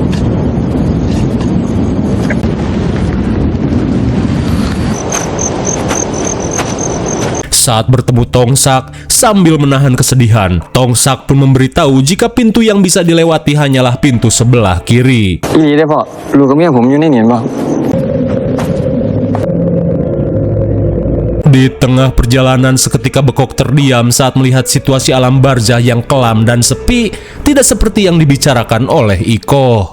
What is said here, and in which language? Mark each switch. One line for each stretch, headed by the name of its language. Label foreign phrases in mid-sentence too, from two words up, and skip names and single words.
Indonesian: Saat bertemu Tongsak, sambil menahan kesedihan, Tongsak pun memberitahu jika pintu yang bisa dilewati hanyalah pintu sebelah kiri. Ini deh Pak, lu
Thai: กับเมียผมอยู่ในนี่ Pak.
Indonesian: Di tengah perjalanan seketika Bekok terdiam saat melihat situasi alam barzah yang kelam dan sepi, tidak seperti yang dibicarakan oleh Iko.